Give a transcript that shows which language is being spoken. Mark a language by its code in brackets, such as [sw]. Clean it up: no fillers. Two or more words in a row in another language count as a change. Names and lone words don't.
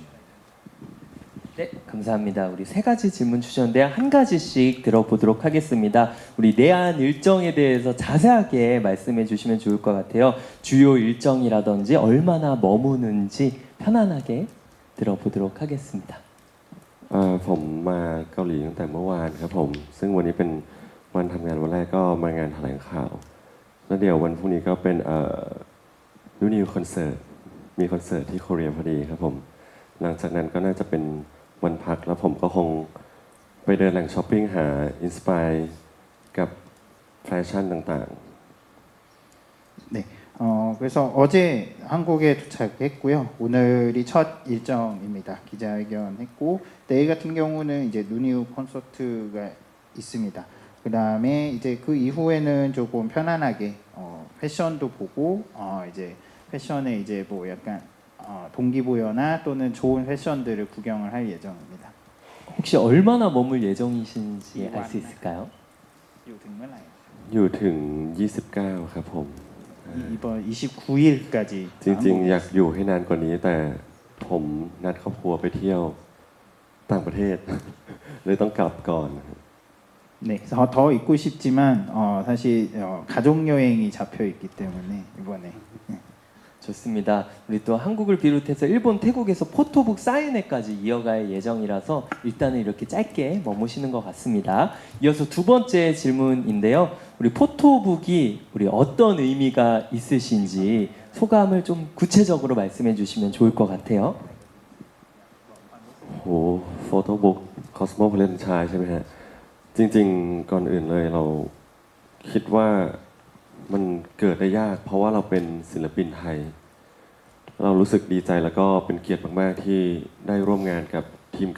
[ko] 네, 감사합니다. 우리 세 가지 질문 주셨는데 한 가지씩 들어보도록 하겠습니다. 우리 내한 일정에 대해서 자세하게 말씀해 주시면 좋을 것 같아요. 주요 일정이라든지 얼마나 머무는지 편안하게 들어보도록 하겠습니다. [th] ผมมาเกาหลีตั้งแต่เมื่อวานครับผมซึ่งวันนี้เป็นวันทำงานวันแรกก็มางานแถลงข่าวแล้วเดี๋ยววันพรุ่งนี้ก็เป็นนิวคอนเสิร์ตมีคอนเสิร์ตที่เกาหลีพอดีครับผมหลังจากนั้นก็น่าจะเป็นวันพักแล้วผมก็คงไปเดินแหล่งช้อปปิ้งหาอินสปายกับแฟชั่นต่าง [ko] 네. 그래서 어제 한국에 도착했고요. 오늘이 첫 일정입니다. 기자회견했고 내일 같은 경우는 이제 누니우 콘서트가 있습니다. 그 다음에 이제 그 이후에는 조금 편안하게 패션도 보고 이제 패션에 이제 뭐 약간 동기부여나 또는 좋은 패션들을 구경을 할 예정입니다. 혹시 얼마나 머물 예정이신지 알 수 있을까요? [th] ๆอยู่ถึง29ครับผม [ko] 이번 29일까지 [th] จริงๆอยากอยู่ให้นานกว่านี้แต่ผมนัดครอบครัวไปเที่ยวต่างประเทศ เลยต้องกลับก่อน [ko] 네, 더 있고 싶지만 사실 가족 여행이 잡혀 있기 때문에 이번에 좋습니다. 우리 또 한국을 비롯해서 일본, 태국에서 포토북 사인회까지 이어갈 예정이라서 일단은 이렇게 짧게 머무시는 것 같습니다. 이어서 두 번째 질문인데요. 우리 포토북이 우리 어떤 의미가 있으신지 소감을 좀 구체적으로 말씀해 주시면 좋을 것 같아요. [th] โหโฟโต้บุ๊กคอสโมโพลิแทนชายใช่ไหมฮะจริงๆก่อนอื่นเลยเราคิดว่ามันเกิดได้ยากเพราะว่าเราเป็นศิล ปินไทยเรารู้สึกดีใจแล้วก็เป็นเกียรติมากๆที่ได้ร่วมงานกับทีมเกา